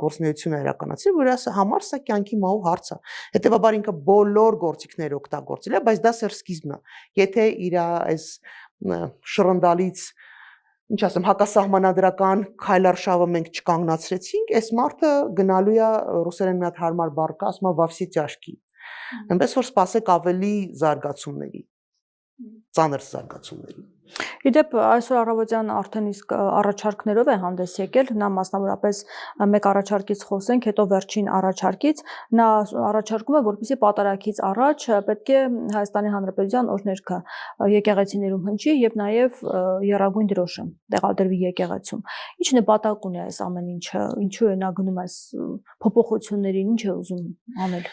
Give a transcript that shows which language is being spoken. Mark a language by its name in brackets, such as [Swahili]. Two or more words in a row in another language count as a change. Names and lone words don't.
[Armenian] գործունեություն է իրականացրել, որ համար սա կյանքի մահու հարց է։ Հետևաբար ինքը բոլոր գործիքները օգտագործել է, բայց դա սերսկիզմն է։ Եթե իր այս շռնդալից ինչ ասեմ, հակասահմանադրական քայլարշավը մենք չկանգնացրեցինք, այս մարդը գնալու է ռուսերեն մի հատ հարմար բառ կա, ասում է [Russian] во все тяжкие։ [Armenian] Այնպես որ սպասեք ավելի զարգացումների, ծանր զարգացումների։ Իդեպ այսօր առավոտյան արդեն իսկ առաջարկներով է հանդես եկել, նա մասնավորապես մեկ առաջարկից խոսենք, հետո վերջին առաջարկից, նա առաջարկում է, որպեսզի պատարագից առաջ պետք է Հայաստանի Հանրապետության օրհներգը եկեղեցիներում հնչի եւ նաեւ եռագույն դրոշը տեղադրվի եկեղեցում։ Ինչ նպատակ ունի այս ամեն ինչը, ինչու է նա գնում այս փոփոխություններին, ինչ է ուզում անել։